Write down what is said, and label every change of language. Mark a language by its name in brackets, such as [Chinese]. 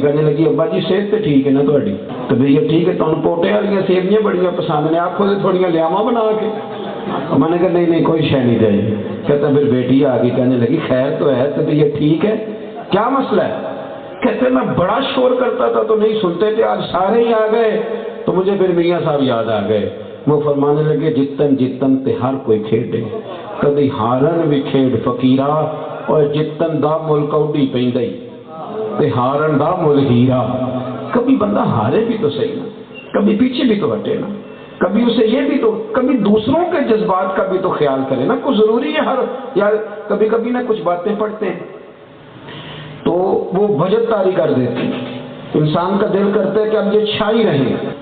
[Urdu] کہنے لگی ابا جی صحت تو ٹھیک ہے نا تھوڑی؟ تو بھیا ٹھیک ہے، تمہیں پوٹے والی سیویاں بڑیاں پسند نے، آپ کو تھوڑیاں لیاما بنا کے. میں نے کہا نہیں نہیں کوئی شے نہیں چاہیے. کہتا پھر بیٹی آ گئی، کہنے لگی خیر تو ہے؟ تو یہ ٹھیک ہے، کیا مسئلہ ہے؟ کہتے میں بڑا شور کرتا تھا تو نہیں سنتے تھے، آج سارے ہی آ گئے تو مجھے پھر میاں صاحب یاد آ گئے. وہ فرمانے لگے [Punjabi] جتن جتن تے ہر کوئی کھیڈے، کدی ہارن بھی کھیڈ فقیرا، اور جتن دا مل کوڈی پیندی تے ہارن دا مل ہیرا. [Urdu] کبھی بندہ ہارے بھی تو صحیح نا، کبھی پیچھے بھی تو ہٹے نا، کبھی اسے یہ بھی تو، کبھی دوسروں کے جذبات کا بھی تو خیال کرے نا. کچھ ضروری ہے ہر یار، کبھی کبھی نا کچھ باتیں پڑھتے ہیں تو وہ وجد طاری کر دیتی، انسان کا دل کرتا ہے کہ اب یہ چھائی رہے.